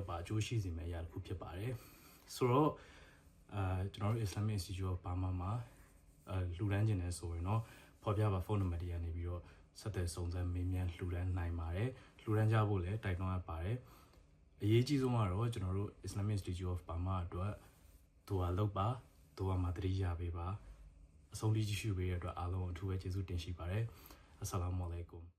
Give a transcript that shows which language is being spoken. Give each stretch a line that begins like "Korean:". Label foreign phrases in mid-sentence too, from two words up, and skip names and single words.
Burmese: ပါအကျိုးရှိစေမယ့်အရာတစ်ခုဖြစ်ပါတယ်ဆိုတော့ကျွန်တော်တို့ Islamic Institute of Burma မှာလူဒန်းချင်းနဲ့ဆိုရင်တော့ဖော်ပြပါဖုန်းနံပါတ်တွေကနေပြီးတော့ဆက်သွယ်စုံစမ်းမေးမြန်းလူဒန်းနိုင်ပါတယ်လူဒန်းကြဖို့လည်းတိုက်တွန်းအပ်ပါတယ်အရေးကြီးဆုံးကတော့ကျွန်တော်တို့ Islamic Institute of Burma အတွက်ဒူဝါလုပ်ပါဒူဝါမှာတတိယပေးပါအဆုံးထိကြည့်ရှုပေးတဲ့အတွက်အားလုံးအထူးပဲကျေးဇူးတင်ရှိပါတယ်
Arabic: السلام عليكم